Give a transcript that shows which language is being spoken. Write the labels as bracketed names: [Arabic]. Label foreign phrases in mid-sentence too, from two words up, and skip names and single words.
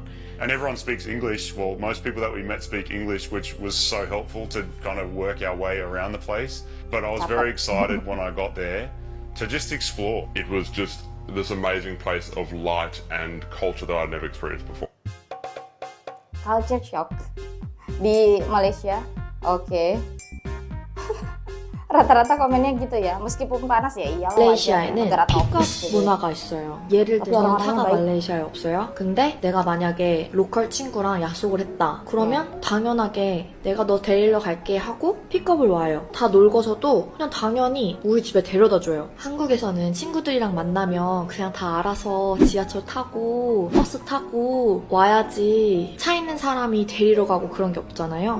[English] And everyone speaks English. Well, most people that we met speak English, which was so helpful to kind of work our way around the place. But I was very excited when I got there to just explore. It was just this amazing place of light and culture that I'd never experienced before. culture shock [Indonesian] di Malaysia. Oke. rata-rata komennya gitu ya, meskipun panas ya iyalah. [Korean] 말레이시아에는 [Indonesian] negara [Korean] 픽업 [Indonesian] tropis gitu. [Korean] 문화가 있어요. 예를 [Indonesian] tapi [Korean] 들면 [Indonesian] orang-orangnya [Korean] 차가 [Indonesian] baik. [Korean] 말레이시아에 없어요. 근데 내가 만약에 로컬 친구랑 약속을 했다. 그러면 당연하게 내가 너 데리러 갈게 하고 픽업을 와요. 다 놀고서도 그냥 당연히 우리 집에 데려다 줘요. 한국에서는 친구들이랑 만나면 그냥 다 알아서 지하철 타고 버스 타고 와야지 차 있는 사람이 데리러 가고 그런 게 없잖아요.